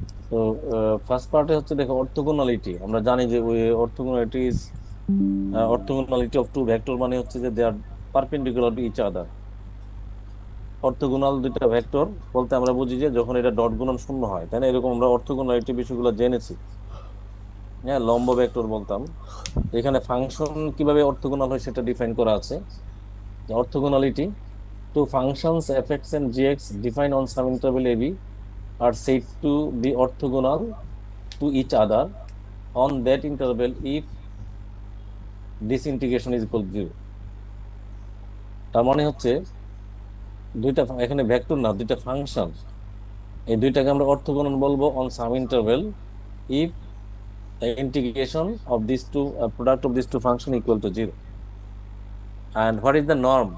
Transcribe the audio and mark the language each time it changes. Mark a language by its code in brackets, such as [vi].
[bn] তো ফার্স্ট পার্টে হচ্ছে দেখো অর্থোগোনালিটি। আমরা জানি যে ওই অর্থোগোনালিটি [en] is orthogonality of two vector, [bn] মানে হচ্ছে যে [en] They are perpendicular to each other. [bn] Orthogonal দুইটা ভেক্টর বলতে আমরা বুঝি যে যখন এটা ডট গুণন শূন্য হয়, তাই না? এরকম আমরা অর্থোগোনালিটি বিষয়গুলো জেনেছি। হ্যাঁ, লম্ব ভেক্টর বলতাম। এখানে ফাংশন কিভাবে অর্থোগোনাল হয় সেটা ডিফাইন করা আছে। [en] Orthogonality: two functions fx and gx defined on some interval ab are said to be orthogonal to each other on that interval if this integration is equal to 0। [bn] তার মানে হচ্ছে দুইটা এখানে ভেক্টর না, দুইটা ফাংশন, এই দুইটাকে আমরা অর্থোগোনাল বলবো [en] On some interval if integration of this two product of this two function equal to 0। And what is the norm?